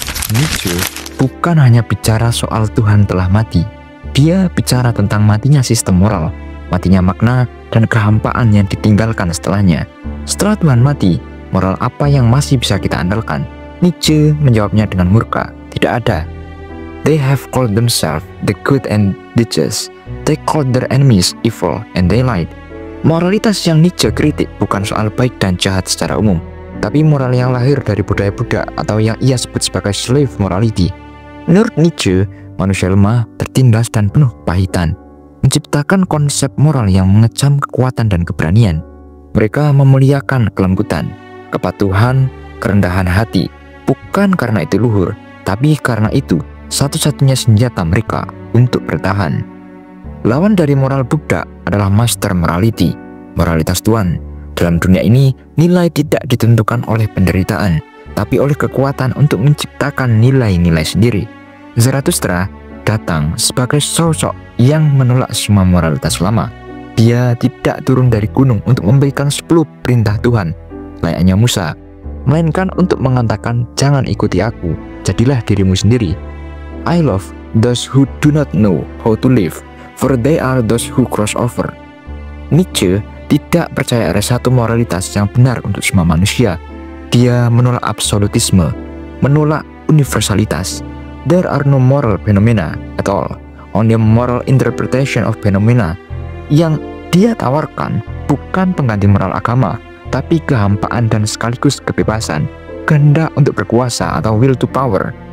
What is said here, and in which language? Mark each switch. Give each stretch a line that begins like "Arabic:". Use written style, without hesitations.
Indonesian: Nietzsche bukan hanya bicara soal Tuhan telah mati. Dia bicara tentang matinya sistem moral, matinya makna, dan kehampaan yang ditinggalkan setelahnya. Setelah Tuhan mati, moral apa yang masih bisa kita andalkan? Nietzsche menjawabnya dengan murka, tidak ada.
English: They have called themselves the good and the just. They called their enemies evil and they lied.
Indonesian: Moralitas yang Nietzsche kritik bukan soal baik dan jahat secara umum, tapi moral yang lahir dari budaya budak atau yang ia sebut sebagai slave morality. Menurut Nietzsche, manusia lemah, tertindas dan penuh kepahitan, menciptakan konsep moral yang mengecam kekuatan dan keberanian. Mereka memuliakan kelembutan, kepatuhan, kerendahan hati, bukan karena itu luhur, tapi karena itu satu-satunya senjata mereka untuk bertahan. Lawan dari moral budak adalah master morality, moralitas Tuhan. Dalam dunia ini, nilai tidak ditentukan oleh penderitaan, tapi oleh kekuatan untuk menciptakan nilai-nilai sendiri. Zarathustra datang sebagai sosok yang menolak semua moralitas lama. Dia tidak turun dari gunung untuk memberikan 10 perintah Tuhan, layaknya Musa, melainkan untuk mengatakan, jangan ikuti aku, jadilah dirimu sendiri.
English: I love those who do not know how to live, for they are those who cross over.
Indonesian: Nietzsche tidak percaya ada satu moralitas yang benar untuk semua manusia. Dia menolak absolutisme, menolak universalitas.
English: There are no moral phenomena at all, only moral interpretation of phenomena.
Indonesian: Yang dia tawarkan bukan pengganti moral agama, tapi kehampaan dan sekaligus kebebasan, kehendak untuk berkuasa atau will to power.